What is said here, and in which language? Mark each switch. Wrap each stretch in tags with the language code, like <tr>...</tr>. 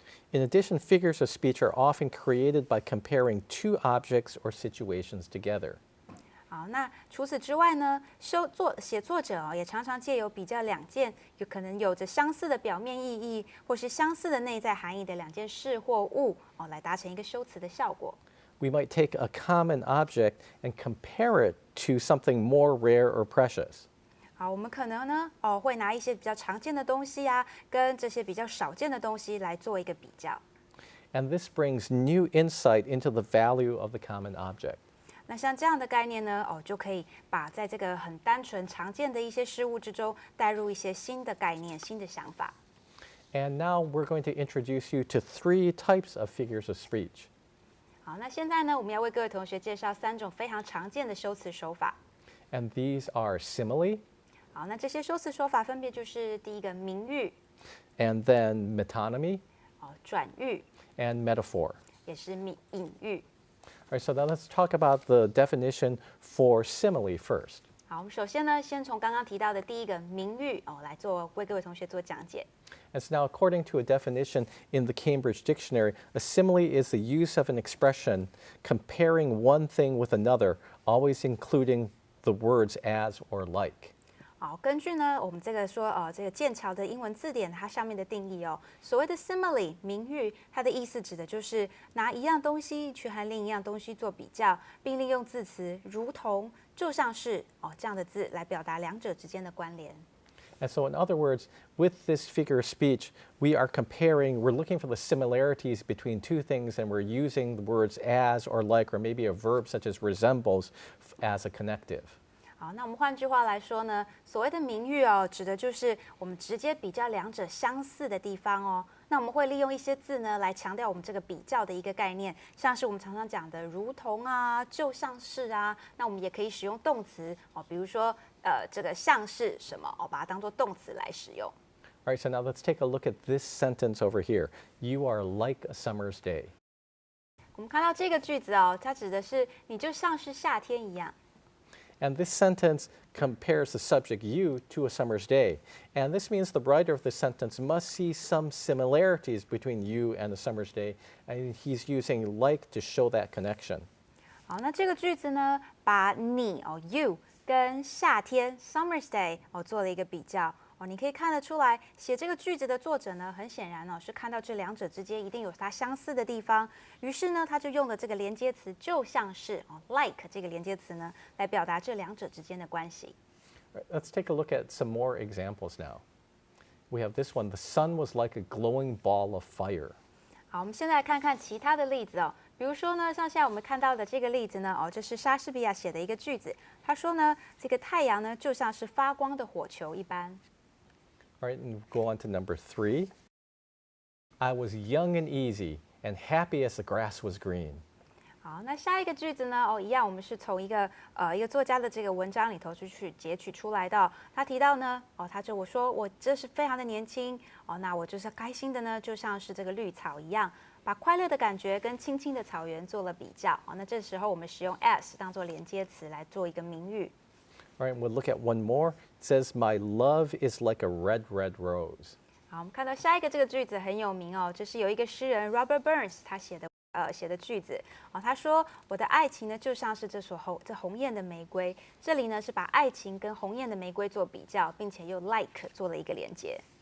<en>In addition, figures of speech are often created by comparing two objects or situations together.</en> <zh>好，那除此之外呢，写作者也常常借由比较两件有可能有着相似的表面意义，或是相似的内在含义的两件事或物来达成一个修辞的效果。</zh> <en>We might take a common object and compare it to something more rare or precious.</en> <zh>好，我们可能呢会拿一些比较常见的东西跟这些比较少见的东西来做一个比较。</zh> <en>And this brings new insight into the value of the common object.</en> <zh>那像这样的概念呢，就可以把在这个很单纯常见的一些事物之中带入一些新的概念、新的想法。</zh> <en>And now we're going to introduce you to three types of figures of speech.</en> <zh>好，那现在呢，我们要为各位同学介绍三种非常常见的修辞手法。</zh> <en>And these are simile,</en> <zh>好，那这些修辞手法分别就是第一个明喻，</zh> <en>and then metonymy,</en> <zh>转喻，</zh> <en>and metaphor.</en> <zh>也是隐喻。</zh> <en>All right, so now let's talk about the definition for simile first.</en> <zh>好，我们首先呢，先从刚刚提到的第一个明喻来为各位同学做讲解。</zh> <en>And so now, according to a definition in the Cambridge Dictionary, a simile is the use of an expression comparing one thing with another, always including the words as or like.</en> <zh>好，根据呢我们这个这个剑桥的英文字典它上面的定义所谓的 simile 明喻，它的意思指的就是拿一样东西去和另一样东西做比较，并利用字词如同、就像是这样的字来表达两者之间的关联。</zh> <en>And so, in other words, with this figure of speech, we're looking for the similarities between two things, and we're using the words as or like, or maybe a verb such as resembles as a connective.</en> <zh>好，那我们换句话来说呢，所谓的明喻指的就是我们直接比较两者相似的地方那我们会利用一些字呢来强调我们这个比较的一个概念，像是我们常常讲的如同就像是那我们也可以使用动词比如说这个像是什么把它当作动词来使用。</zh> <en>All right, so now let's take a look at this sentence over here. You are like a summer's day.</en> <zh>我们看到这个句子它指的是你就像是夏天一样。</zh> <en>And this sentence compares the subject you to a summer's day. And this means the writer of the sentence must see some similarities between you and the summer's day, and he's using like to show that connection.</en> <zh>好，那这个句子呢，把你you 跟夏天</zh> <en>summer's day</en> <zh>做了一个比较。你可以看得出来，写这个句子的作者呢，很显然是看到这两者之间一定有它相似的地方，于是呢，他就用了这个连接词，就像是like 这个连接词呢，来表达这两者之间的关系。</zh> <en>Let's take a look at some more examples now. We have this one. The sun was like a glowing ball of fire.</en> <zh>好，我们现在来看看其他的例子比如说呢，像现在我们看到的这个例子呢，这是莎士比亚写的一个句子，他说呢，这个太阳呢，就像是发光的火球一般。</zh> <en>All right, and go on to number 3. I was young and easy and happy as the grass was green.</en> <zh>好，那下一个句子呢？一样，我们是从一个作家的这个文章里头去截取出来的。他提到呢，我说我这是非常的年轻那我就是开心的呢，就像是这个绿草一样，把快乐的感觉跟青青的草原做了比较那这时候我们使用 as 当做连接词来做一个名誉。</zh> <en>All right, we'll look at one more. It says, "My love is like a red, red rose."</en> <zh>好，我们看到下一个这个句子很有名这是有一个诗人 Robert Burns 他写的句子他说我的爱情呢就像是这红艳的玫瑰，这里呢是把爱情跟红艳的玫瑰做比较，并且又 like 做了一个连接。</zh>